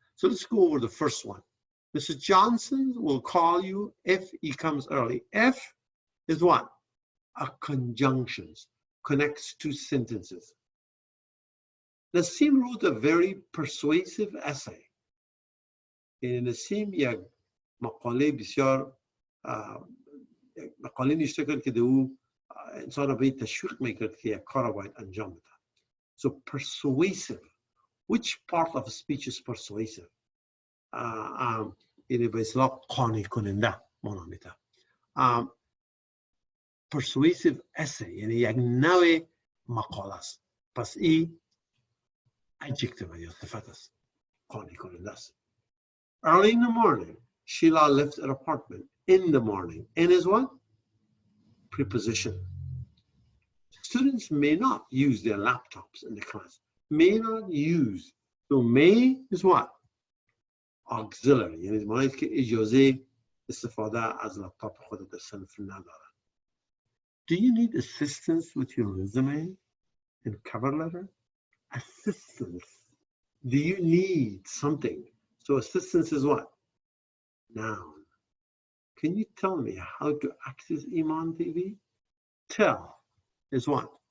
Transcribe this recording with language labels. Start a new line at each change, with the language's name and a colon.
English: So let's go over the first one. Mr. Johnson will call you if he comes early. If is what? A conjunctions, connects two sentences. Nassim wrote a very persuasive essay.
Persian: نسیم یک مقاله بسیار مقاله نوشته کرد که او انسان را به تشویق میکرد که یک کار را باید انجام بده.
English: So persuasive. Which part of speech is persuasive?
Persian: یعنی به اصطلاح قانع کننده معنا میده.
English: Persuasive essay
Persian: یعنی یک نوع مقاله است. پس این adjective یا صفت است. قانع کننده است.
English: Early in the morning, Sheila left her apartment. In the morning. In is what? Preposition. Students may not use their laptops in the class. May not use. So may is what? Auxiliary.
Persian: یعنی معنی که اجازه استفاده از لپتاپ خود در صنف نداره.
English: Do you need assistance with your resume and cover letter? Assistance. Do you need something? So assistance is what? Noun. Can you tell me how to access Iman TV? Tell is what?